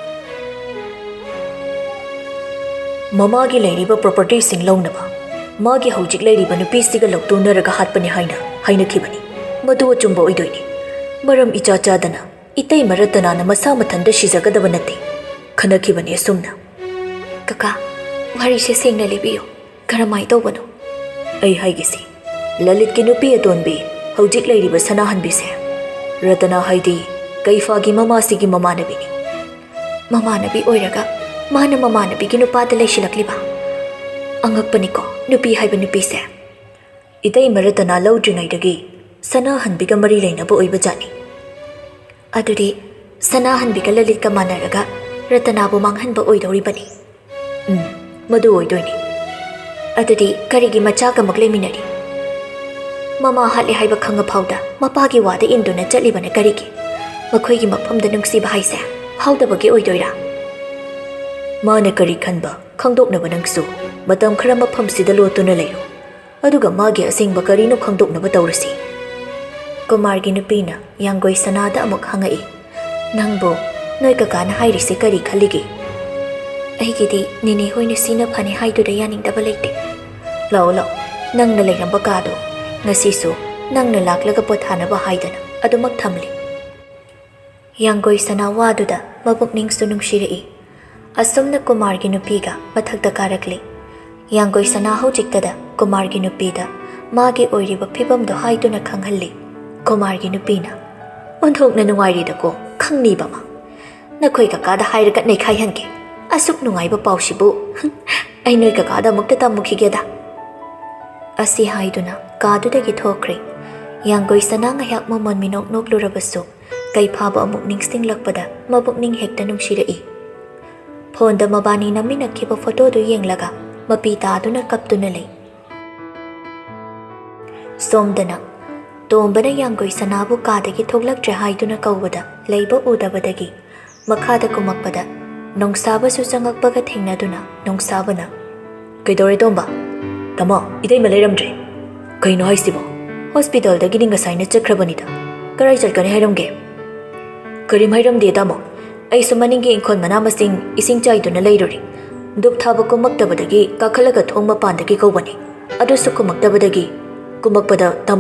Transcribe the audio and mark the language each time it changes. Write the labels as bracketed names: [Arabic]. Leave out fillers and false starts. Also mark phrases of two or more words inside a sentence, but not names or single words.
[Manipuri] Mamagi lairiba property sing launaba. Magi haujik lairiba nupisiga loktunaraga hatpani haina kibani. Madu chumba oidoini. Maram icha chadana. Itai maratana na masa mathanda shizagadaba nati. Khana kibani asumna. Kaka, wari se singna libiyo. Karamai tawbano. Ai haigisi. Lalit ki nupi atonbi. Haujik lairiba sanahan bise. Ratana haidi. Kaifagi mamasigi mamanabini. Mamanabi oiraga. Mana mamanabi ki nupada laishilakliba. Angakpaniko. Nupi haiba nupi se. Itai maratana laudringaidagi. Sanahan biga mari lainaba oibajani. Adudi. Sanahan biga lalit ka manaraga. Ratanabu manghanba oidoribani. Madu oidoini. Adudi karigi machaga magleminari. Mama hatli haiba khanga phauda. Mapagi wada induna chatlibana karigi. Makhoigi mafamda nungsiba haise. Haudabagi oidoira. Mana kari khanba. Khangdoknaba nangsu. Matam khara mafamsida lotuna leiro. Aduga magi asingba karino khangdoknaba tawrasi. Kumargi nupina yanggoi sanada amuk hangai. Nangbo noi kakana hairise kari khaligi. Aigidi nini hoina sina phani haiduda yaningdaba leite. Lao lao. Nangna leiramba kado. Ngasisu nangna laklaga pothanaba haidana. Adumak thamli. Yanggoi sana waduda mabukning sunungshirei. Asumna Kumargi nupiga mathagda karakli. Yanggoi sana haujiktada Kumargi nupida magi oiriba phibamdo haiduna khanghalli. Kumargi nupina onthokna nungairida ko khangniba ma. Nakhoi kakada hairaga nei khaihanke. Asuk nungaiba pausibu. Ai noi kakada mukta tamukhigeda. Asi haiduna kadudagi thokre. Yanggoi sana ngayak momon minok noklurabasu. Kai phaba amuk ningsting lakpada mabukning hekta nungshirei. Phonda mabani naminakhiba photo du yenglaga mapi taduna kaptuna lei. Somdana tombana yanggoi sanabu kadagi thoglaktre haiduna kawbada leiba udabadagi makhada kumakpada nongsaba su changakpaga thengnaduna nongsabana kaidore tomba tamo idai malairamdre kaino haisibo hospital dagi ninga saina chakrabanida karai chalkane hairamge karim hairamde tamo ai sumaningi inkon manamasing ising chaiduna leirori dup thaba kumaktabadagi kakhalaga thongma pandagi kawbani adu su kumaktabadagi kumakpada tamo